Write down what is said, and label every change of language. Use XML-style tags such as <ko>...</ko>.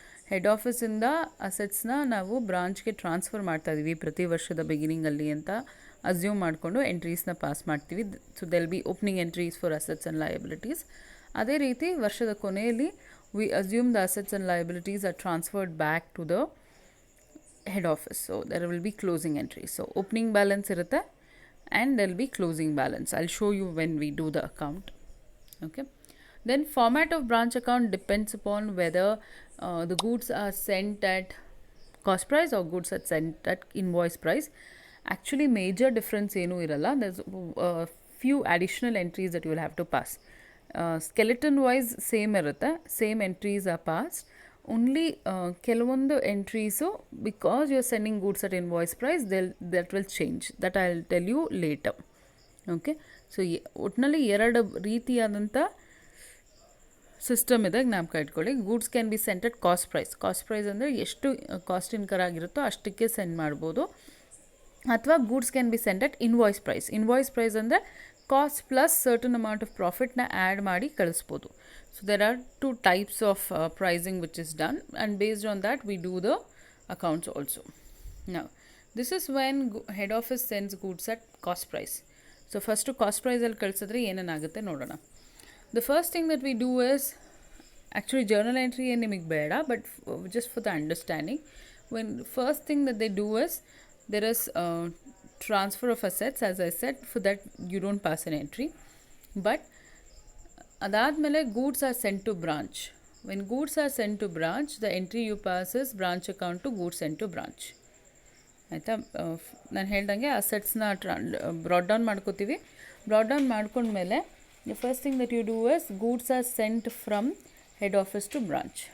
<kn>Head ಆಫೀಸಿಂದ ಅಸೆಟ್ಸ್ನ ನಾವು ಬ್ರಾಂಚ್ಗೆ transfer ಮಾಡ್ತಾ ಇದ್ದೀವಿ ಪ್ರತಿ ವರ್ಷದ ಬಿಗಿನಿಂಗಲ್ಲಿ ಅಂತ ಅಸ್ಯೂಮ್ ಮಾಡಿಕೊಂಡು ಎಂಟ್ರೀಸ್ನ ಪಾಸ್ ಮಾಡ್ತೀವಿ.</kn> <en>So there'll be opening entries for assets and liabilities.</en> <kn>ಅದೇ ರೀತಿ ವರ್ಷದ ಕೊನೆಯಲ್ಲಿ</kn> <en>We assume the assets and liabilities are transferred back to the head office. So there will be closing entries. So opening balance</en> <kn>ಇರುತ್ತೆ</kn> <en>and there will be closing balance. I'll show you when we do the account. Okay. Then format of branch account depends upon whether the goods are sent at cost price or goods are sent at invoice price. Actually major difference</en> <kn>ಏನು ಇರಲ್ಲ.</kn> <en>There's a few additional entries that you will have to pass. Skeleton wise same</en> <kn>ಇರುತ್ತೆ,</kn> <en>same entries are passed. Only</en> <kn>ಕೆಲವೊಂದು entries,</kn> <en>Because you are sending goods at invoice price, that will change. That I will tell you later. Okay. So</en> <kn>ಒಟ್ಟಿನಲ್ಲಿ ಎರಡು ರೀತಿಯಾದಂಥ system ಇದೆ, ಜ್ಞಾಪಕ ಇಟ್ಕೊಳ್ಳಿ.</kn> <en>goods can be sent at cost price</en> <kn>ಅಂದರೆ ಎಷ್ಟು cost incur ಆಗಿರುತ್ತೋ ಅಷ್ಟಕ್ಕೆ ಸೆಂಡ್ ಮಾಡ್ಬೋದು.</kn> <en>ಅಥವಾ goods can be sent at invoice price ಅಂದರೆ cost plus certain amount of ಪ್ರಾಫಿಟ್ನ</en> <kn>add ಮಾಡಿ ಕಳಿಸ್ಬೋದು.</kn> <en>So there are two types of pricing which is done, and based on that we do the accounts also. Now this is when head office sends goods at cost price. So first cost price</en> <kn>ಅಲ್ಲಿ ಕಳಿಸಿದ್ರೆ ಏನೇನಾಗುತ್ತೆ ನೋಡೋಣ.</kn> <en>The first thing that we do is, actually journal entry</en> <kn>ಏನು ನಿಮಗೆ ಬೇಡ,</kn> <en>but just for the understanding, when first thing that they do is there is transfer of assets. As I said, for that you don't pass an entry, but</en> <kn>ಅದಾದಮೇಲೆ</kn> <en>Goods are sent to branch. When goods are sent to branch, the entry you passes branch account to goods sent to branch.</en> <kn>ಆಯಿತಾ? ನಾನು ಹೇಳ್ದಂಗೆ ಅಸೆಟ್ಸ್ನ brought down ಮಾಡ್ಕೋತೀವಿ. Brought down ಮಾಡ್ಕೊಂಡ್ಮೇಲೆ</kn> <en>The first thing that you do is goods are sent from head office to branch.</en>